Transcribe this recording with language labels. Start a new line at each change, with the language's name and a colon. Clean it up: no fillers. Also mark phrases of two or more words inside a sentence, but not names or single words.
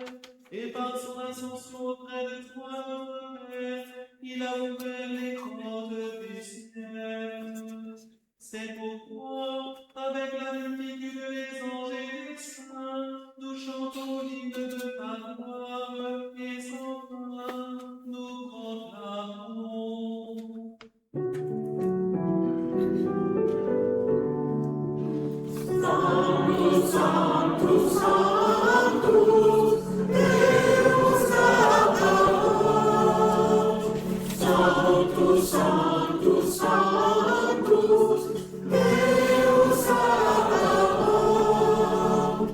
French: Et par son ascension auprès de toi, notre Père, il a ouvert les portes du ciel. C'est pourquoi, avec la multitude des anges et des saints, nous chantons l'hymne de ta gloire et sans fin nous proclamons.
Latin: Sanctus, Sanctus, Sanctus, Deus Sabaoth. Sanctus, Sanctus, Sanctus, Deus Sabaoth.